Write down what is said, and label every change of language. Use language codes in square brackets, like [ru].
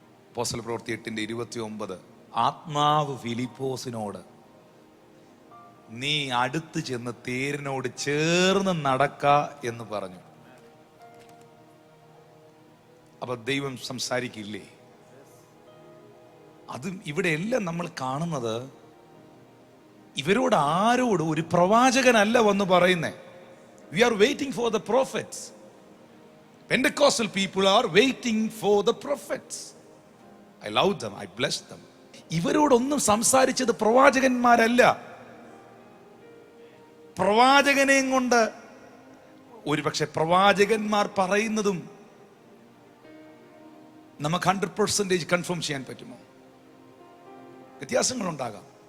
[ml] അപ്പോസ്തല പ്രവൃത്തി 8:29. ആത്മാവ് ഫിലിപ്പോസിനോട് നീ അടുത്ത് ചെന്ന് തേരിനോട് ചേർന്ന് നടക്ക എന്ന് പറഞ്ഞു. അപ്പൊ ദൈവം സംസാരിക്കില്ലേ? അതും ഇവിടെ എല്ലാം നമ്മൾ കാണുന്നത് ഇവരോട് ആരോട് ഒരു പ്രവാചകനല്ല വന്ന് പറയുന്നേ. [en] We are waiting for the prophets. Pentecostal people are waiting for the prophets. I love them, I bless them. [ml] ഇവരോടൊന്നും സംസാരിച്ചത് പ്രവാചകന്മാരല്ല. പ്രവാചകനെയും കൊണ്ട് ഒരുപക്ഷെ പ്രവാചകന്മാർ പറയുന്നതും നമുക്ക് 100% കൺഫേം ചെയ്യാൻ പറ്റുമോ? വ്യത്യാസങ്ങളുണ്ടാകാം.